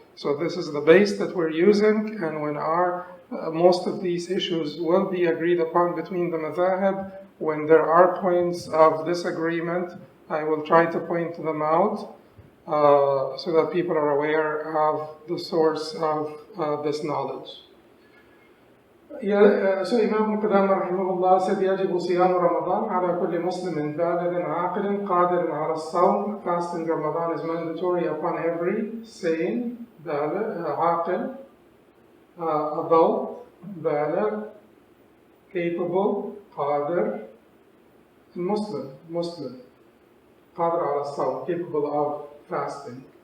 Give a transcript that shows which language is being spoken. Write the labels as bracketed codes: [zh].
[en] So this is the base that we're using, and when most of these issues will be agreed upon between the Madhab, when there are points of disagreement, I will try to point them out so that people are aware of the source of this knowledge. So Imam Qudama rahimahullah said, [ar] يجب صيام رمضان على كل مسلم بالغ عاقل قادر على الصوم. [en] Fasting Ramadan is mandatory upon every sane, عاقل, adult, بالغ, capable, قادر, Muslim, [ar] قادر على الصوم, [en] capable of fasting.